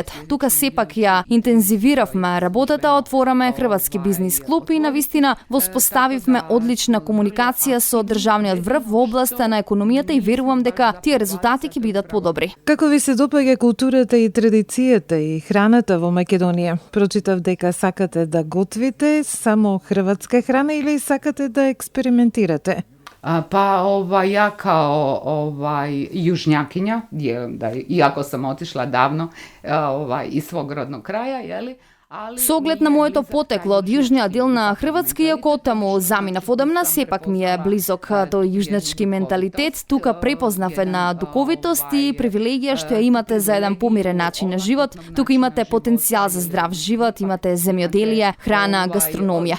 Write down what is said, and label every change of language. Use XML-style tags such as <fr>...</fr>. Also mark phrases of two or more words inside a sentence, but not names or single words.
<mk>Тука сепак ја интензивиравме работата, отвораме хрватски бизнис клуб и навистина воспоставивме одлична комуникација со државниот врв во областа на економијата и верувам дека тие резултати ќе бидат подобри. Како ви се допаѓа културата и традицијата и храната во Македонија? Прочитав дека сакате да готвите само хрватска храна или сакате да експериментирате?</mk> <hr>Pa ja kao južnjakinja, iako sam otišla davno iz svog rodnog kraja, jeli,</hr> <mk>Со оглед на моето потекло од јужниот дел на Хрватска, иако таму заминав одамна, сепак ми е близок тој јужнички менталитет. Тука препознав една дуковитост и привилегија што ја имате за еден помирен начин на живот. Тука имате потенцијал за здрав живот, имате земјоделие, храна, гастрономија.</mk>